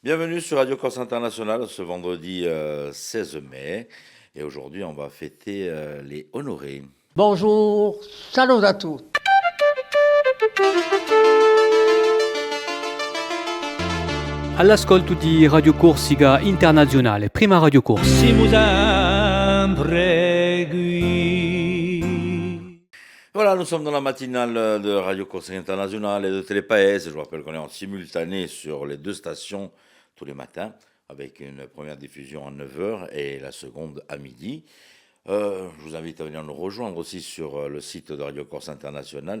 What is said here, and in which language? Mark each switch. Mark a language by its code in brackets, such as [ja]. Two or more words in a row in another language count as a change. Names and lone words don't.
[fr] Bienvenue sur Radio Corse International ce vendredi 16 mai. Et aujourd'hui, on va fêter les honorés. Bonjour, [it] saluto a tutti. All'ascolto di Radio Corsica Internazionale, prima Radio Corse. Siamo sempre qui. [fr] Voilà, nous sommes dans la matinale de Radio Corsica International et de Télépaès. Je vous rappelle qu'on est en simultané sur les deux stations tous les matins, avec une première diffusion à 9h et la seconde à midi. Je vous invite à venir nous rejoindre aussi sur le site de Radio Corse International.